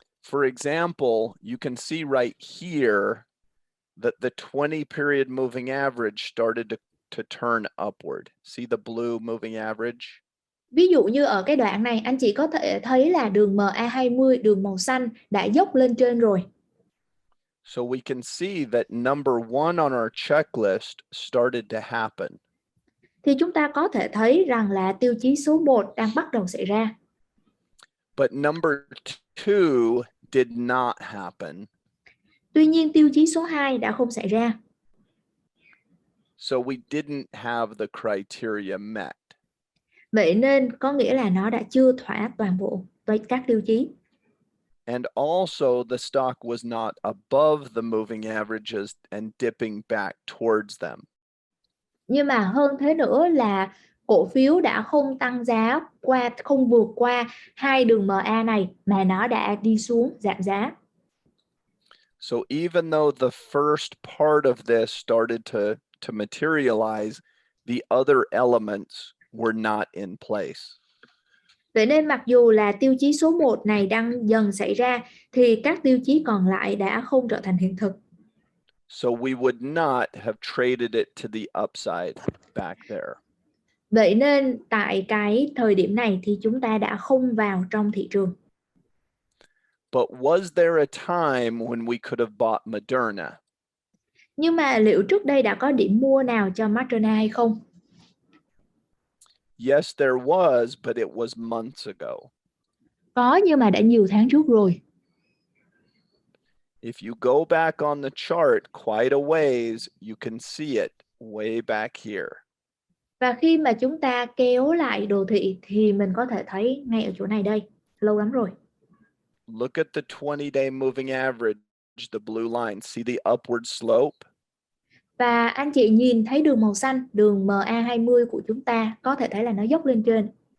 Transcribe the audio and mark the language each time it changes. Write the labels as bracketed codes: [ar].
[en] For example, you can see right here that the 20 period moving average started to turn upward. See the blue moving average? [vi] Ví dụ như ở cái đoạn này, anh chị có thể thấy là đường MA20, đường màu xanh đã dốc lên trên rồi. [en] So we can see that number one on our checklist started to happen. [vi] Thì chúng ta có thể thấy rằng là tiêu chí số 1 đang bắt đầu xảy ra. [en] But number two did not happen. [vi] Tuy nhiên tiêu chí số 2 đã không xảy ra. [en] So we didn't have the criteria met. [vi] Vậy nên có nghĩa là nó đã chưa thỏa toàn bộ với các tiêu chí. [en] And also the stock was not above the moving averages and dipping back towards them. [vi] Nhưng mà hơn thế nữa là cổ phiếu đã không tăng giá không vượt qua hai đường MA này mà nó đã đi xuống giảm giá. [en] So even though the first part of this started to materialize, the other elements were not in place. [vi] Vậy nên mặc dù là tiêu chí số 1 này đang dần xảy ra thì các tiêu chí còn lại đã không trở thành hiện thực. [en] So we would not have traded it to the upside back there. [vi] Vậy nên tại cái thời điểm này thì chúng ta đã không vào trong thị trường. [en] But was there a time when we could have bought Moderna? [vi] Nhưng mà liệu trước đây đã có điểm mua nào cho Moderna hay không? [en] Yes, there was, but it was months ago. [vi] Có, nhưng mà đã nhiều tháng trước rồi. [en] If you go back on the chart quite a ways, you can see it way back here. [vi] Và khi mà chúng ta kéo lại đồ thị thì mình có thể thấy ngay ở chỗ này đây, lâu lắm rồi. [en] Look at the 20-day moving average, the blue line. See the upward slope? [vi] Và anh chị nhìn thấy đường màu xanh, đường MA20 của chúng ta có thể thấy là nó dốc lên trên.